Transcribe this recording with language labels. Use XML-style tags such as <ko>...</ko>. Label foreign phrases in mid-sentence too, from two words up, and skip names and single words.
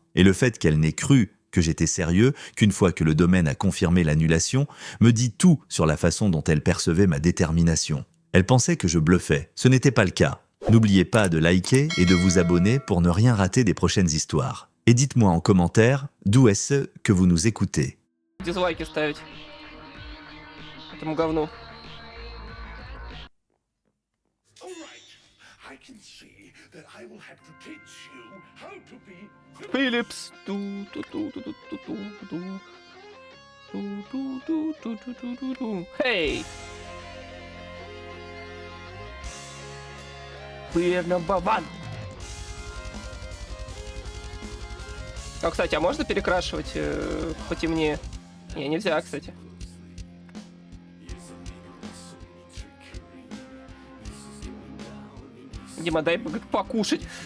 <fr>Et le fait qu'elle n'ait cru que j'étais sérieux, qu'une fois que le domaine a confirmé l'annulation, me dit tout sur la façon dont elle percevait ma détermination. Elle pensait que je bluffais. Ce n'était pas le cas. N'oubliez pas de liker et de vous abonner pour ne rien rater des prochaines histoires. Et dites-moi en commentaire d'où est-ce que vous nous écoutez.</fr> <ru>Дизлайки ставить этому говну. Philips.</ru> <en>Hey. We're number one.</en> <ru>А, кстати, а можно перекрашивать потемнее? Не, нельзя, кстати. Дима, дай покушать.</ru>